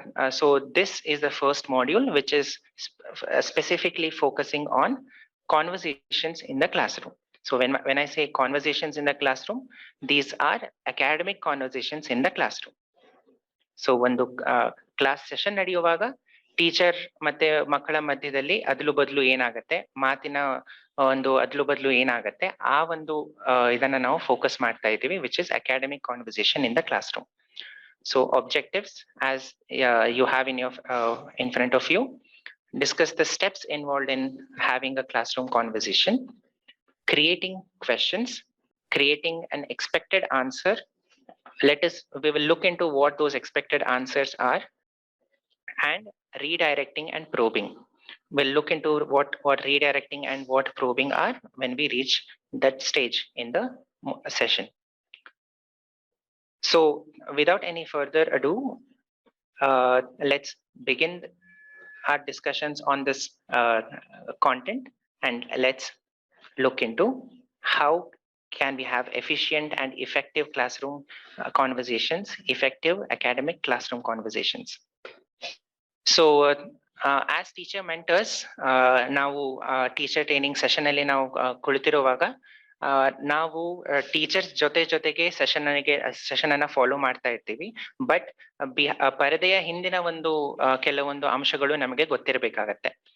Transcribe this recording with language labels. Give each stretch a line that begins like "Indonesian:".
English: So this is the first module which is specifically focusing on conversations in the classroom. So when I say conversations in the classroom, these are academic conversations in the classroom.
Kannada: So ಒಂದು class session ನಡೆಯುವಾಗ teacher ಮತ್ತೆ ಮಕ್ಕಳ ಮಧ್ಯದಲ್ಲಿ ಅದ್ಲು ಬದ್ಲು ಏನಾಗತ್ತೆ, ಮಾತಿನ ಒಂದು ಅದ್ಲು ಬದ್ಲು ಏನಾಗತ್ತೆ, ಆ ಒಂದು ಇದನ್ನ ನಾವು ಫೋಕಸ್ ಮಾಡ್ತಾ ಇದ್ದೀವಿ,
English: Which is academic conversation in the classroom. So objectives, as you have in front of you, discuss the steps involved in having a classroom conversation, creating questions, creating an expected answer. We will look into what those expected answers are, and redirecting and probing. We'll look into what redirecting and what probing are when we reach that stage in the session. So without any further ado, let's begin our discussions on this content, and let's look into how can we have efficient and effective classroom conversations, effective academic classroom conversations. So as teacher mentors,
Kannada: ನಾವು teacher training session ಅಲ್ಲಿ ನಾವು ಕುಳಿತಿರುವಾಗ ನಾವು teachers ಜೊತೆಗೆ session ಅನ್ನ follow ಮಾಡ್ತಾ ಇರ್ತೀವಿ. But ಪರದೆಯ ಹಿಂದಿನ ಒಂದು ಕೆಲವೊಂದು ಅಂಶಗಳು ನಮಗೆ ಗೊತ್ತಿರಬೇಕಾಗತ್ತೆ.